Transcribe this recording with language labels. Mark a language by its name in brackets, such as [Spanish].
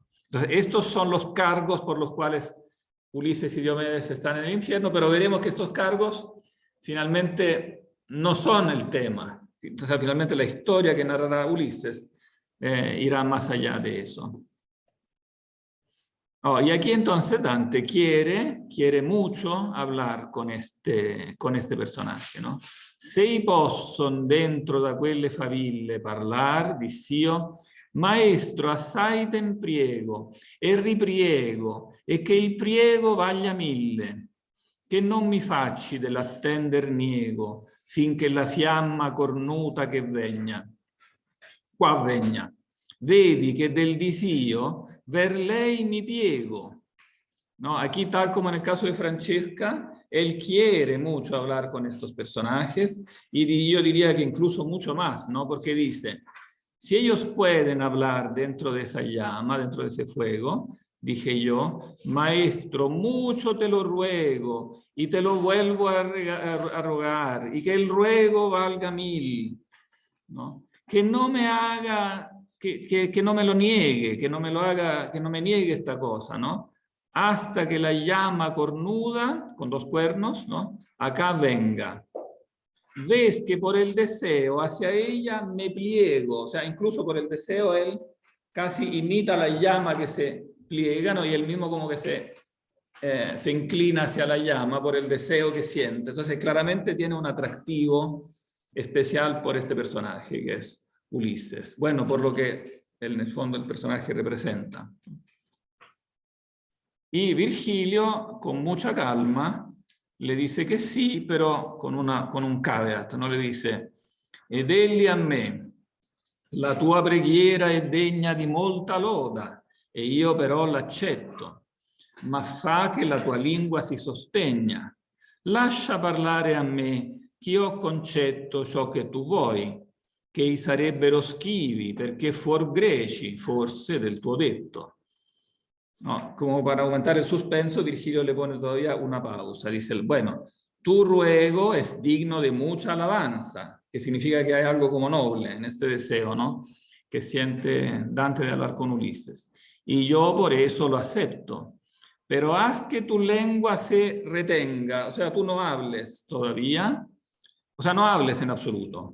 [Spanish] Entonces, estos son los cargos por los cuales Ulises y Diomedes están en el infierno, pero veremos que estos cargos finalmente no son el tema. Entonces, finalmente la historia que narrará Ulises irá más allá de eso. Oh, y aquí entonces Dante quiere mucho hablar con este personaje, ¿no? [Italian] Se posson dentro da quelle faville parlar, diss'io, maestro assai ten priego, e ripriego, e che il priego vaglia 1000, che non mi facci dell'attender niego, finché la fiamma cornuta che vegna. Qua vegna. Vedi che del disio ver lei mi piego. [Spanish] ¿No? Aquí, tal como en el caso de Francesca, él quiere mucho hablar con estos personajes y yo diría que incluso mucho más, ¿no? Porque dice, si ellos pueden hablar dentro de esa llama, dentro de ese fuego, dije yo, maestro, mucho te lo ruego y te lo vuelvo a rogar y que el ruego valga 1000, ¿no? Que no me haga... Que no me lo niegue, que no me lo haga, que no me niegue esta cosa, ¿no? Hasta que la llama cornuda, con 2 cuernos, ¿no? Acá venga. Ves que por el deseo hacia ella me pliego, o sea, incluso por el deseo él casi imita la llama que se pliega, ¿no? Y él mismo como que se inclina hacia la llama por el deseo que siente. Entonces claramente tiene un atractivo especial por este personaje que es Ulises. Bueno, por lo que en el fondo el personaje representa. Y Virgilio, con mucha calma, le dice que sí, pero con un caveat, no le dice, [Italian] ed egli a me, la tua preghiera è degna di molta loda, e io però l'accetto, ma fa che la tua lingua si sostegna. Lascia parlare a me, che io ho concetto ciò che tu vuoi, che i sarebbero schivi perché fuor greci forse del tuo detto. [Spanish] No, como para aumentar el suspenso, Virgilio le pone todavía una pausa. Dice, bueno, tu ruego es digno de mucha alabanza, que significa que hay algo como noble en este deseo, ¿no? Que siente Dante de hablar con Ulises. y yo por eso lo acepto. Pero haz que tu lengua se retenga, o sea, tú no hables todavía, o sea, no hables en absoluto.